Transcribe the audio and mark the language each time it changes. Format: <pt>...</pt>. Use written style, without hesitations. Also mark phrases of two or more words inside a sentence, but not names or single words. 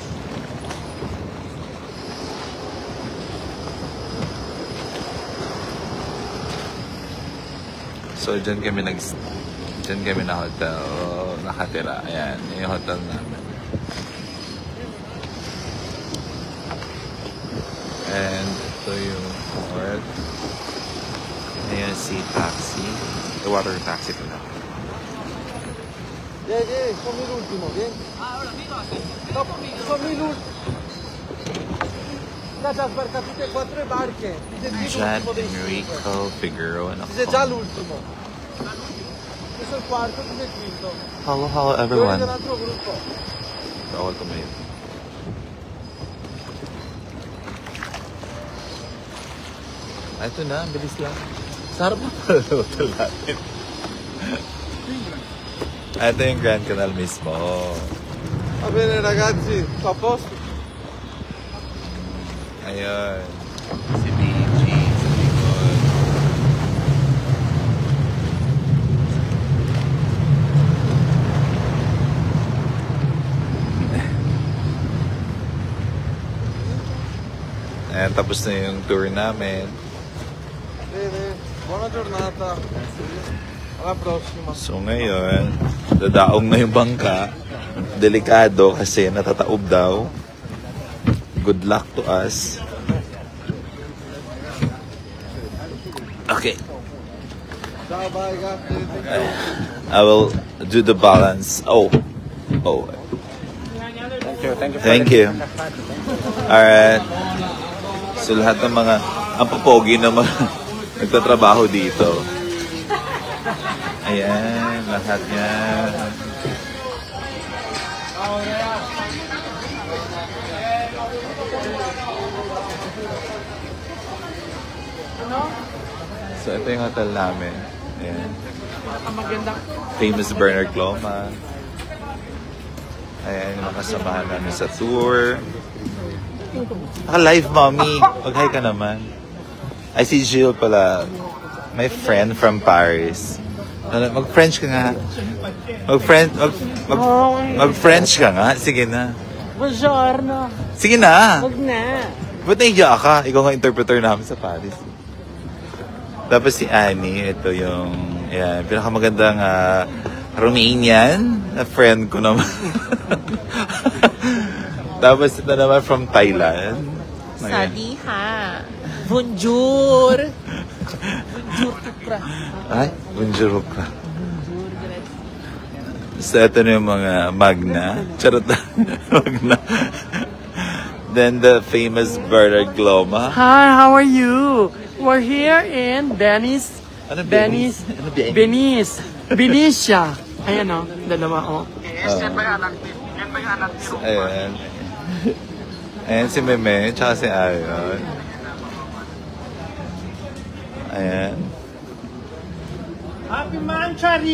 <tl>So, dyan kami na hotel nakatira. Ayan, yung hotel namin. And ito yung port. Ayan si taxi.</tl> <en>The water taxi</en> <tl>ko na.</tl> <it>Fammi l'ultimo, vieni. Ah, ora no, fammi l'ultimo. Là già sbarcate tutte e 4 le barche. Jan Enrico Figueroa. Ti sei già l'ultimo. Questo è il quarto, tu sei il quinto.</it> <en>Hello,</en> <it>Dove</it> <en>everyone.</en> <it>c'è un altro gruppo?</it> <tl>Bawal tumayo. Ito na, bilis lang. Sarap na pala hotel natin. Ito yung Grand Canal mismo.</tl> <it>Va bene ragazzi, sto a posto.</it> <tl>Ayun. Si BG sa likod. Ayan, tapos na yung tour namin.</tl> <it>Bene, buona giornata. Alla prossima.</it> <tl>So ngayon, dadaong na yung bangka. Delikado kasi natataob daw.</tl> <en>Good luck to us. Okay.</en> <it>Ciao, bye ragazzi.</it> <en>I will do the balance. Oh. Thank you. Alright.</en> <tl>So lahat ng mga ang papogi na mga nagtatrabaho dito. Ayan, lahat yan. So ito yung hotel namin. Ayan. Famous Bernard Cloma. Ayan, yung mga kasamahan namin sa tour. Naka-live, mommy. Mag-hi ka naman. Ay, si Jill pala.</tl> <en>My friend from Paris.</en> <tl>Mag-French ka nga. Mag-French ka nga. Sige na. Buongiorno. Sige na. Huwag na. Ba't naiya ka? Ikaw nga interpreter namin sa Paris. Tapos si Annie, ito yung pinakamagandang Romanian na friend ko naman. Tapos ito naman from Thailand. Sadiha. Bonjour. Bonjour, Tukra. Ay, bonjour ka. So ito na yung mga Magna. Charot na. Magna.</tl> <en>Then the famous Bernard Gloma. Hi, how are you? We're here in Venice.</en> <tl>Ano Venice. Ano Venice? Venice. Venetia. Ayan o, dalawa o. Ayan. Ayan si Meme, tsaka si Ayon. Ayan.</tl> <en>Happy Manchari!</en>